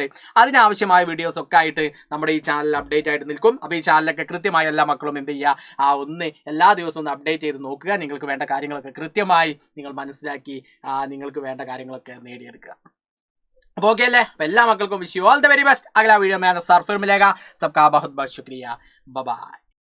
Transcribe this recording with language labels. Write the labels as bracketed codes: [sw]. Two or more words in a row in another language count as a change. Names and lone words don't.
[ml] അതിനാവശ്യമായ വീഡിയോസ് ഒക്കെ ആയിട്ട് നമ്മുടെ ഈ ചാനൽ അപ്ഡേറ്റ് ആയിട്ട് നിൽക്കും. അപ്പോൾ ഈ ചാനലൊക്കെ കൃത്യമായി എല്ലാ മക്കളും എന്ത് ചെയ്യുക, എല്ലാ ദിവസവും ഒന്ന് അപ്ഡേറ്റ് ചെയ്ത് നോക്കുക. നിങ്ങൾക്ക് വേണ്ട കാര്യങ്ങളൊക്കെ കൃത്യമായി നിങ്ങൾ മനസ്സിലാക്കി നിങ്ങൾക്ക് വേണ്ട കാര്യങ്ങളൊക്കെ നേടിയെടുക്കുക. [en] അപ്പോൾ ओके अल्ले, [ml] എല്ലാ മക്കൾക്കും [en] wish you all the very best. [hi] അഗला वीडियो में सर फिर मिलेगा. सबका बहुत बहुत शुक्रिया. बाय बाय.